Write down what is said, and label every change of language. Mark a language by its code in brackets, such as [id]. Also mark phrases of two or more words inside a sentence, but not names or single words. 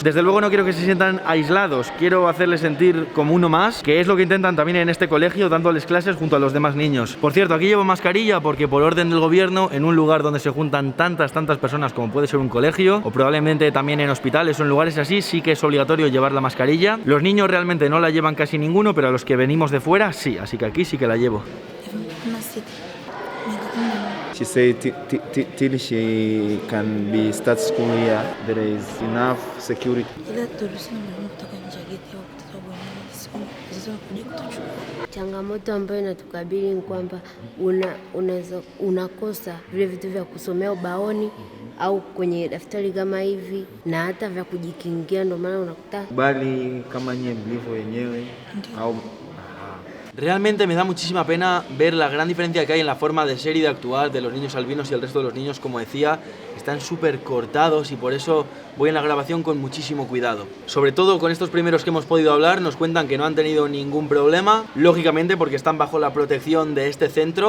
[es] Desde luego no quiero que se sientan aislados, quiero hacerles sentir como uno más, que es lo que intentan también en este colegio, dándoles clases junto a los demás niños. Por cierto, aquí llevo mascarilla porque por orden del gobierno, en un lugar donde se juntan tantas personas como puede ser un colegio, o probablemente también en hospitales o en lugares así, sí que es obligatorio llevar la mascarilla. Los niños realmente no la llevan casi ninguno, pero a los que venimos de fuera sí, así que aquí sí que la llevo. [en] She said till she can be start school here, there is enough security. [sw] Changamoto ambayo inatukabili ni kwamba unakosa vile vitu vya kusomea ubaoni au kwenye daftari kama hivi na hata vya kujikingia, ndio maana unakuta Bali kama nyie mlivyo wenyewe au [es] Realmente me da muchísima pena ver la gran diferencia que hay en la forma de ser y de actuar de los niños albinos y el resto de los niños. Como decía, están súper cortados y por eso voy en la grabación con muchísimo cuidado. Sobre todo con estos primeros que hemos podido hablar, nos cuentan que no han tenido ningún problema, lógicamente porque están bajo la protección de este centro.